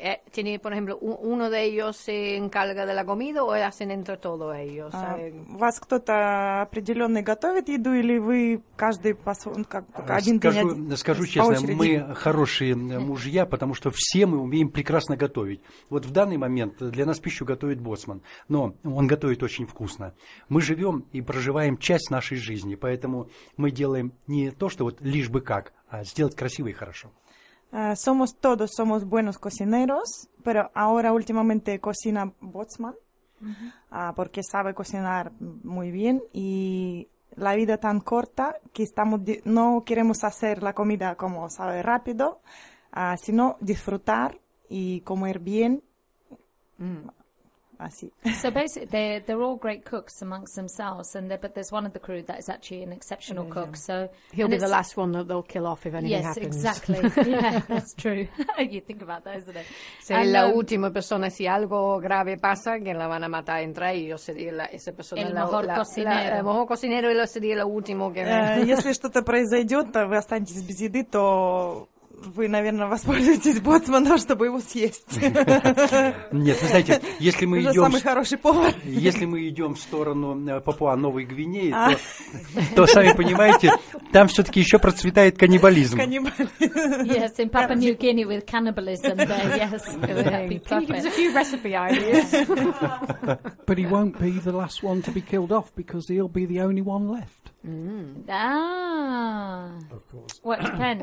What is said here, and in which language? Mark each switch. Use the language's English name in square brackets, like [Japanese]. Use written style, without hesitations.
[Spanish] ¿Tiene, por ejemplo, uno de ellos se encarga de la comida o hacen entre todos ellos? [Russian] ¿Вас кто-то определенный готовит еду или вы каждый один день? Скажу честно, мы хорошие мужья, потому что все мы умеем прекрасно готовить. Вот в данный момент для нас пищу готовит боцман, но он готовит очень вкусно. Мы живем и проживаем часть нашей жизни, поэтому мы делаем не то, что вот лишь бы как, а сделать красиво и хорошо. [Spanish] Somos todos, somos buenos cocineros, pero ahora últimamente cocina Botsman, porque sabe cocinar muy bien y la vida tan corta que estamos no queremos hacer la comida como sabe rápido, sino disfrutar y comer bien. [English] So basically, they're all great cooks amongst themselves, but there's one of the crew that is actually an exceptional cook. Yeah. So he'll be the last one that they'll kill off if anything yes, happens. Yes, exactly. Yeah, that's true. You think about that, isn't it? [Spanish] Sería la última persona si algo grave pasa que la van a matar entre ellos. Sería esa persona el mejor cocinero y lo sería la última que. [Russian] Если что-то произойдет, вы останетесь без еды, то вы, наверное, воспользуетесь боцманом, чтобы его съесть. Нет, вы знаете, если мы идем... самый хороший повар. Если мы идем в сторону Папуа-Новой Гвинеи, то, сами понимаете, там все-таки еще процветает каннибализм. [English] Yes, in Papua New Guinea with cannibalism there, yes. Can you give us a few recipe ideas? But he won't be the last one to be killed off because he'll be the only one left. Of course. Well, it depends.